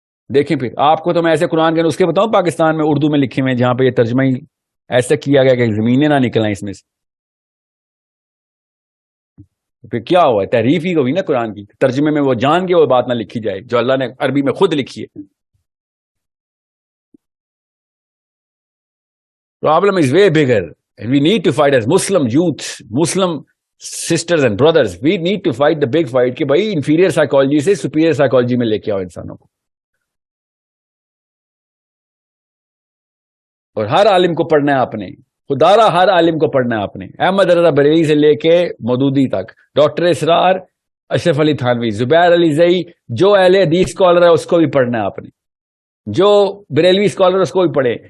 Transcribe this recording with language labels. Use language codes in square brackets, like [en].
[ur] دیکھیں پھر آپ کو تو میں ایسے قرآن کے نسخے بتاؤں پاکستان میں اردو میں لکھے ہوئے جہاں پہ یہ ترجمہ ہی ایسا کیا گیا کہ زمینیں نہ نکلیں اس میں سے. پھر کیا ہوا، تحریف ہی ہوئی نا قرآن کی. ترجمے میں وہ جان کے وہ بات نہ لکھی جائے جو اللہ نے عربی میں خود لکھی ہے. [en] Problem is way bigger and we need to fight as Muslim youth, Muslim sisters and brothers. We need to fight the big fight [ur] کہ بھائی [en] inferior psychology سے superior psychology [ur] میں لے کے آؤ انسانوں کو. اور ہر عالم کو پڑھنا ہے آپ نے، خدارا ہر عالم کو پڑھنا ہے آپ نے. احمد رضا بریلی سے لے کے مودودی تک، ڈاکٹر اسرار، اشرف علی تھانوی، زبیر علی زئی، جو اہل حدیث اسکالر ہے اس کو بھی پڑھنا ہے آپ نے، جو بریلوی اسکالر اس کو بھی پڑھے.